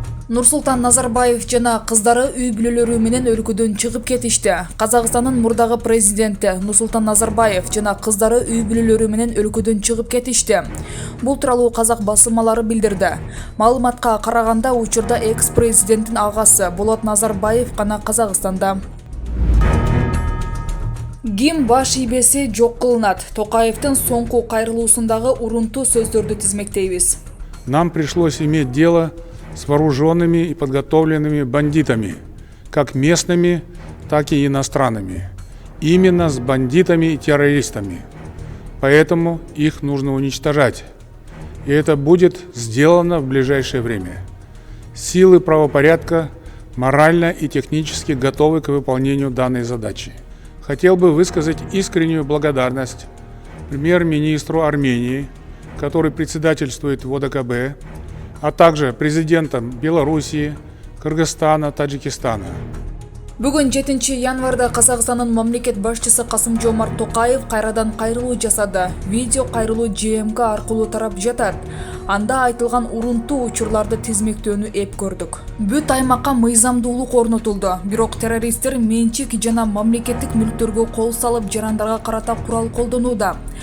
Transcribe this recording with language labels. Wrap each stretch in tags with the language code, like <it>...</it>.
<ky>Нурсултан Назарбаев жана кыздары үй бүлөлөрү менен өлкөдөн чыгып кетишти. Казакстандын мурдагы президенти Нурсултан Назарбаев жана кыздары үй бүлөлөрү менен өлкөдөн чыгып кетишти. Бул тууралуу казак басылмалары билдирди. Маалыматка караганда, учурда экс-президенттин агасы Болот Назарбаев гана Казакстанда. Ким баш ийбеси жок кылынат? Токаевдин соңку кайрылуусундагы урунтуу сөздөрдү тизмектейбиз.</ky> <ru>Нам пришлось иметь дело с вооруженными и подготовленными бандитами, как местными, так и иностранными. Именно с бандитами и террористами. Поэтому их нужно уничтожать. И это будет сделано в ближайшее время. Силы правопорядка морально и технически готовы к выполнению данной задачи. Хотел бы высказать искреннюю благодарность премьер-министру Армении, который председательствует в ОДКБ, а также президентам Белоруссии, Кыргызстана, Таджикистана.</ru> <ky>Бүгүн 7 январда Казакстандын мамлекет башчысы Касым-Жомарт Токаев кайрадан кайрылуу жасады. Видео кайрылуу ЖМК аркылуу тарап жатат. Анда айтылган урунтуу учурларды тизмектөөнү эп көрдүк. Бүт аймакка мыйзамдуулук орнотулду. Бирок террористтер менчик жана мамлекеттик мүлктөргө кол салып, жарандарга карата курал колдонууда.</ky>